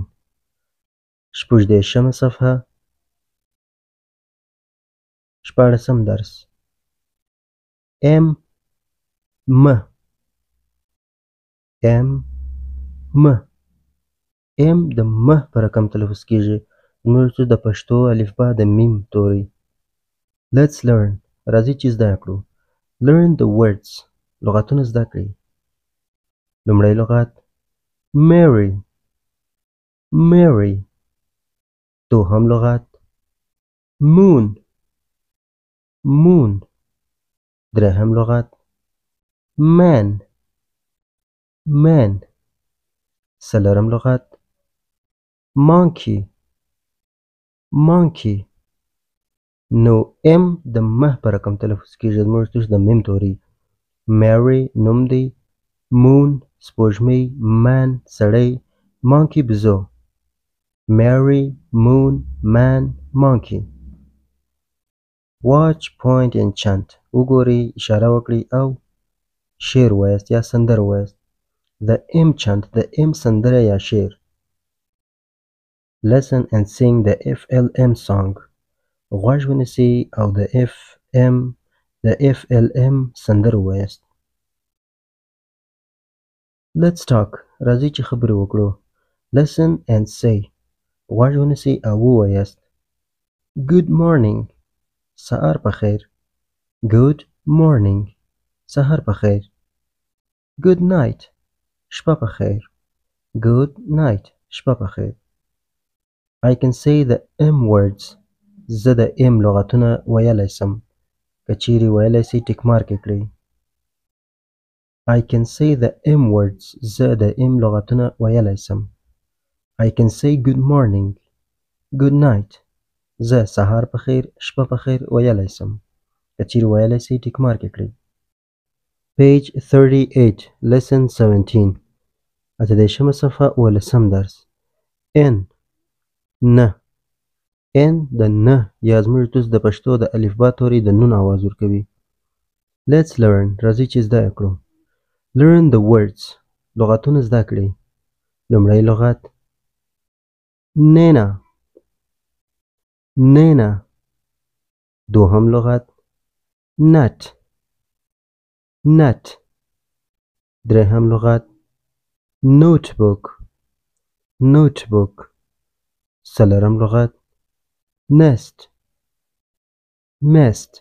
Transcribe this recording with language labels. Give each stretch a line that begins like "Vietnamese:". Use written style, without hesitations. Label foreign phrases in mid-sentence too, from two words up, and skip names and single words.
Pashto: شپږدېرشمه صفحه شپاړسم درس. م م م م م د م په رقم تلفظ کیږي. زموږ د پښتو الفبا د میم توری.
English: Let's learn.
Pashto: راځئ چې زده کړو.
English: Learn the words.
Pashto: لغتونه زده کړئ. لومړی لغت Mary Mary. دوهم لغت
English: Moon Moon.
Pashto: درهم لغت
English: Man Man.
Pashto: څلورم لغت
English: Monkey Monkey.
Pashto: نو ام د مه په رقم تلفظ کیږي. زموږ د میم توری. Mary نوم دی. Moon سپوږمۍ. Man سړی. Monkey بزو.
English: Mary Moon Man Monkey. Watch, point and chant.
Pashto: وګورئ، اشاره وکړئ او شعر وایاست یا سندره وایاست.
English: The M chant.
Pashto: د M سندره یا شعر.
English: Listen and sing the FLM song.
Pashto: غوږ ونیسئ او د FLM سندره وایاست.
English: Let's talk.
Pashto: راځئ چې خبرې وکړو.
English: Listen and say.
Pashto: غوږ ونیسئ او ووایاست.
English: Good morning.
Pashto: سهار په خیر.
English: Good morning.
Pashto: سهار په خیر.
English: Good night.
Pashto: شپه په خیر.
English: Good night.
Pashto: شپه په خیر.
English: I can say the M words.
Pashto: زه د M لغتونه ویلی سم. که چیرې ویلی سئ ټیک مارک یې کړئ.
English: I can say the M words.
Pashto: زه د M لغتونه ویلی سم.
English: I can say good morning. Good night.
Pashto: زه سهار په خیر، شپه په خیر ویلی سم. که چیرې ویلی سئ ټیک مارک یې کړئ.
English: Page 38, Lesson 17.
Pashto: اته‌دېرشمه صفحه اوولسم درس. N نه. N د نه یا زموږ د پښتو د الفبا توری د نون آواز ورکوي.
English: Let's learn.
Pashto: راځئ چې زده کړو.
English: Learn the words.
Pashto: لغتونه زده کړئ. لومړی لغت Nena Nena. دوهم لغت
English: Nut Nut.
Pashto: درهم لغت
English: Notebook Notebook.
Pashto: څلورم لغت
English: Nest Nest.